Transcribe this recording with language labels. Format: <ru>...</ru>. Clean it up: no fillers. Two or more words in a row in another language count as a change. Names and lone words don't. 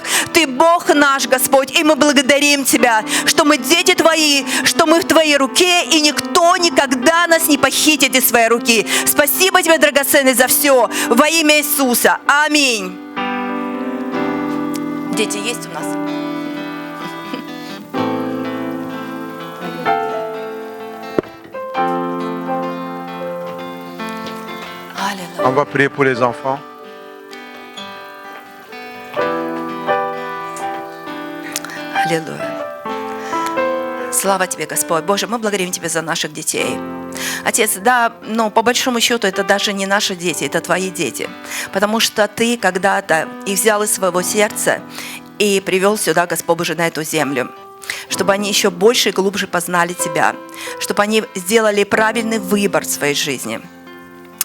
<ru>Ты Бог наш, Господь, и мы благодарим Тебя, что мы дети Твои, что мы в Твоей руке, и никто никогда нас не похитит из Своей руки. Спасибо Тебе, драгоценный, за все. Во имя Иисуса. Аминь. Дети есть у нас?</ru> <fr>On va prier pour les enfants.</fr> <ru>Аллилуйя. Слава Тебе, Господь. Боже, мы благодарим Тебя за наших детей. Отец, да, но по большому счету это даже не наши дети, это Твои дети. Потому что Ты когда-то их взял из своего сердца и привел сюда, Господь Боже, на эту землю, чтобы они еще больше и глубже познали Тебя, чтобы они сделали правильный выбор в своей жизни.</ru>